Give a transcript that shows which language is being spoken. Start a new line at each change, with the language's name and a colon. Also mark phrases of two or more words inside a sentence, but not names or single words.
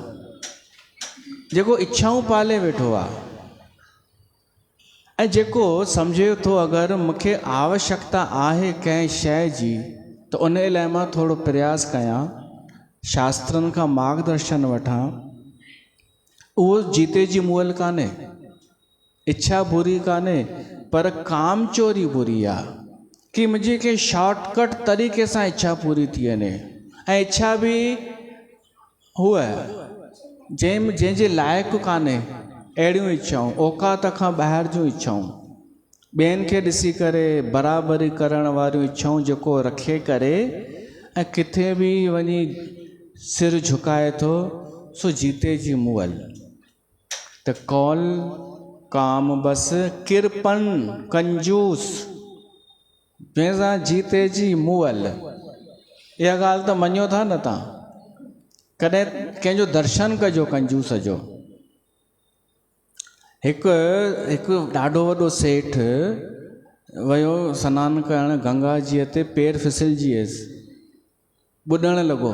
Sindhi: जेको इच्छाऊं पाले वेठो आहे, ऐं जेको सम्झे थो अगरि मूंखे आवश्यकता आहे कंहिं शइ जी, त उन लाइ मां थोरो प्रयास कयां, शास्त्रनि खां मार्गदर्शन वठां, उहो जीते जी मुअल कान्हे। इच्छा बुरी कान्हे, पर काम चोरी बुरी आहे, कि मुंहिंजी के शॉर्टकट तरीक़े सां इच्छा पूरी थी वञे। ऐं इच्छा बि हूअ जंहिंजे लाइक़ु कान्हे, अहिड़ियूं इच्छाऊं, औकात खां ॿाहिरि जूं इच्छाऊं, ॿियनि खे ॾिसी करे बराबरी करण वारियूं इच्छाऊं जेको रखे करे ऐं किथे बि वञी सिर झुकाए थो, सो जीते जी मुअल। त कौल काम बस, किरपन कंजूस, जंहिंसां जीते जी मुअल। इहा ॻाल्हि त मञो था न तव्हां? कॾहिं कंहिंजो दर्शन कजो कंजूस जो। हिकु ॾाढो वॾो सेठ वियो सनानु करणु गंगा जीअ ते, पेर फिसलजी वियसि, ॿुॾणु लॻो।